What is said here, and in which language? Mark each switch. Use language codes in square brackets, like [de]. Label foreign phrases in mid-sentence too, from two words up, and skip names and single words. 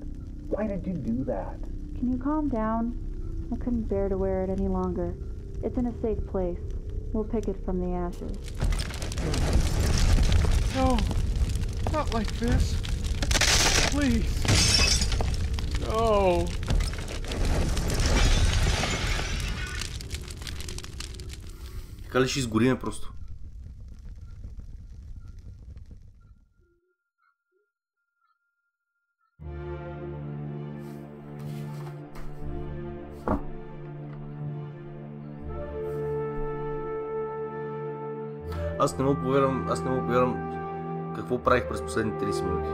[en] Why did you do that? Can you calm down? I couldn't bear to wear it any longer. It's in a safe place. We'll pick it from the ashes. No, not like this. Please. No. [bg] Така ли ще изгориме просто? Аз не мога повярвам какво правих през последните 30 минути.